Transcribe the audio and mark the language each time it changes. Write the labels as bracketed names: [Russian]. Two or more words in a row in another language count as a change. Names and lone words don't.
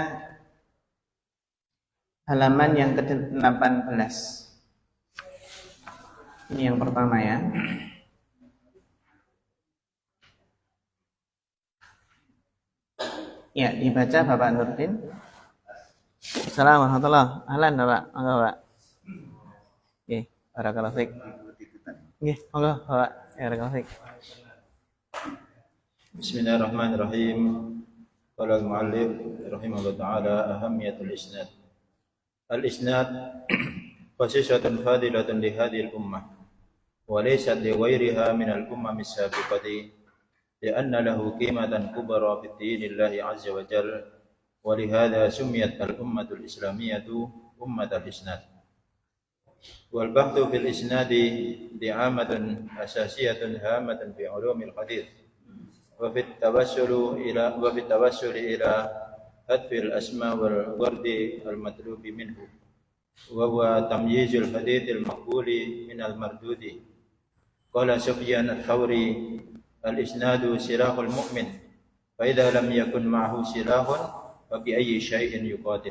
[Indonesian] halaman yang ke-18. Ini yang pertama ya. Ya, dibaca Bapak Nurdin. [Arabic] السلام عليكم ورحمة الله وبركاته. [Javanese] Ahlan Bapak, monggo Pak. [Arabic] Nggih, بارك الله فيك. [Javanese] Nggih, monggo Bapak. [Arabic] بارك الله فيك. بسم الله الرحمن الرحيم. قال المؤلف رحمه الله تعالى أهمية الإسناد. الإسناد خصيصة فاضلة لهذه الأمة وليست لغيرها من الأمم السابقة لأن له قيمة كبرى في دين الله عز وجل ولهذا سميت الأمة الإسلامية أمة الإسناد. والبحث في الإسناد دعامة أساسية هامة في علوم الحديث وفي التوسل إلى حذف الأسماء والورد المطلوب منه وهو تمييز الحديث المقبول من المردود. قال سفيان الثوري الإسناد سلاح المؤمن فإذا لم يكن معه سلاح فبأي شيء يقاتل.